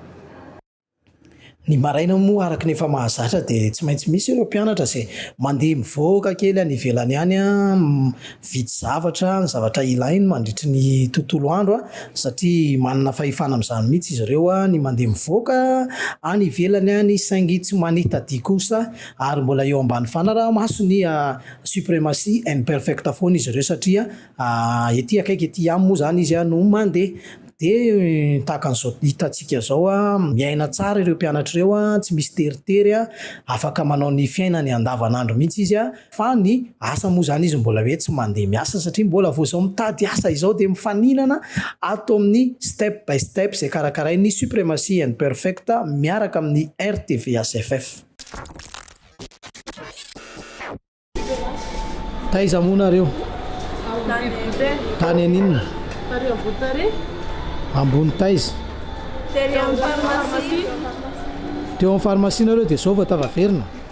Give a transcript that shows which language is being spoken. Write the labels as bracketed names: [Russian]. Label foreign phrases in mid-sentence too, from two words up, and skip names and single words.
[Malagasy] Ny maraina moa araka ny efa mahazatra dia tsy maintsy misy ireo mpianatra izay mandeha mivoaka kely any ivelany any vidy zavatra, ny zavatra ilainy mandritry ny tontolo andro satria manana fahefana amin'izany mihitsy izy ireo ny mandeha mivoaka any ivelany any saingy tsy manitadia kosa ary mbola eo ambany fanaraha-maso ny suprématie and perfect foana izy ireo satria ety akaiky ety ihany moa zany izy no mandeha dia tahakan'izao hitantsika zao miaina tsara ireo mpianatra ireo tsy misy teritery afaka manao ny fiainany andavanandro mihitsy izy fa ny asa moa zany izy mbola hoe tsy mandeha miasa satria mbola vo zao mitady asa izao dia mifaninana ato amin'ny step by step zay karakaray ny Supremacy and Perfecta miaraka amin'ny RTV ACFF. Taiza monareo tany aninona ambony taiza teo amin'ny pharmacie nareo dia zao vao tavaverina